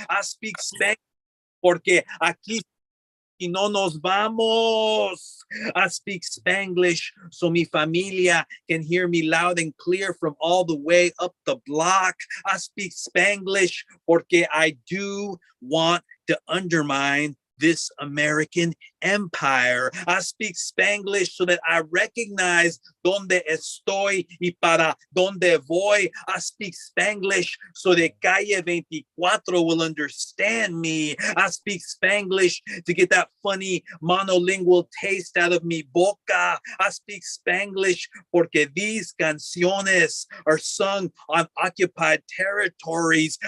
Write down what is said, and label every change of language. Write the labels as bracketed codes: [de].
[en] I speak Spanglish [es] porque aquí y no nos vamos. [en] I speak Spanglish so [es] mi familia [en] can hear me loud and clear from all the way up the block. I speak Spanglish [es] porque [en] I do want to undermine this American empire. I speak Spanglish so that I recognize [es] donde estoy y para donde voy. [en] I speak Spanglish so that Calle 24 will understand me. I speak Spanglish to get that funny monolingual taste out of [es] mi boca. [en] I speak Spanglish [es] porque [en] these [es] canciones [en] are sung on occupied territories.